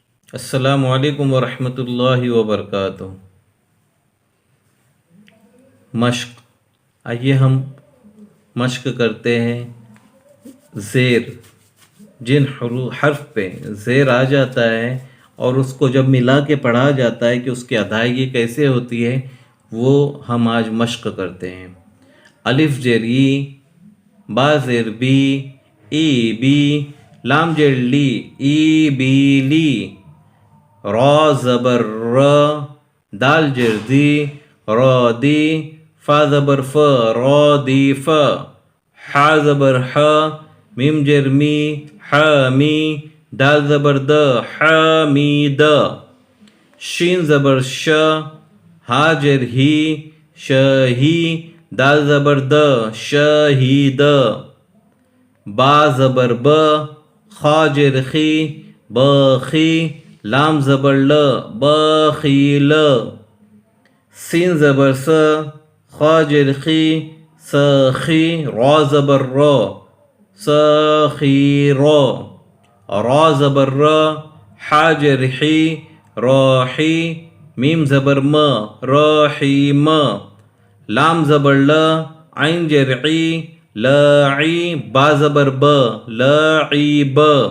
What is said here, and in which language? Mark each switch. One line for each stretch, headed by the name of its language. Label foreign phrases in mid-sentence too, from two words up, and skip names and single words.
Arabic: السلام علیکم ورحمۃ اللہ وبرکاتہ۔
Urdu: مشق، آئیے ہم مشق کرتے ہیں۔ زیر، جن حرف پہ زیر آ جاتا ہے اور اس کو جب ملا کے پڑھا جاتا ہے کہ اس کی ادائیگی کیسے ہوتی ہے، وہ ہم آج مشق کرتے ہیں۔ الف زیر ای، با زیر بی، ای بی، لام زیر لی، ای بی لی، را زبر را، دال زیر دی، را دی، فا زبر ف، را دی فا، حا زبر حا، میم زیر می، حا می، دال زبر د، حا می د، شین زبر ش، ہا زیر ہی، ش ہی، دال زبر د، ش ہی د، با زبر ب، خا زیر خی، ب خی، لام زبر ل، ب خی ل، سین زبر س، خا زیر خی، س خی، را زبر را، س خی را، را زبر را، حا زیر حی، را حی، میم زبر م، را حی م، لام زبر ل، عین زیر عی، لا عی، با زبر ب، لا عی ب،